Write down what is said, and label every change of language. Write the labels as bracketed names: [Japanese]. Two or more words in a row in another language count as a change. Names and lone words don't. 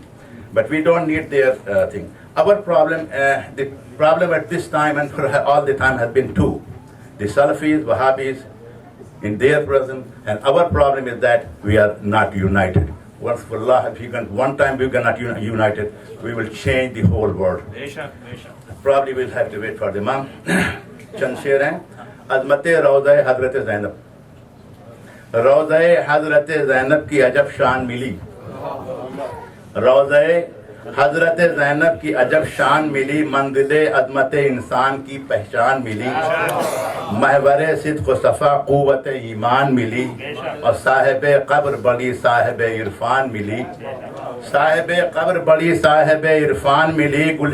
[English] But we don't need their thing. Our problem, the problem at this time and for all the time has been two. The Salafis, Wahhabis, in their presence, and our problem is that we are not united. Once for Allah, if one time we cannot united, we will change the whole world. Probably we'll have to wait for the Imam. [Urdu] چند شعر ہیں. عظمتِ روضۂ حضرت زینب۔ روضۂ حضرت زینب کی عجب شان ملی. روضۂ حضرت زینب کی عجب شان ملی، منزلِ عظمتِ انسان کی پہچان ملی، محورِ صدق صفا قوتِ ایمان ملی، اور صاحبِ قبر بڑی صاحبِ عرفان ملی. صاحبِ قبر بڑی صاحبِ عرفان ملی.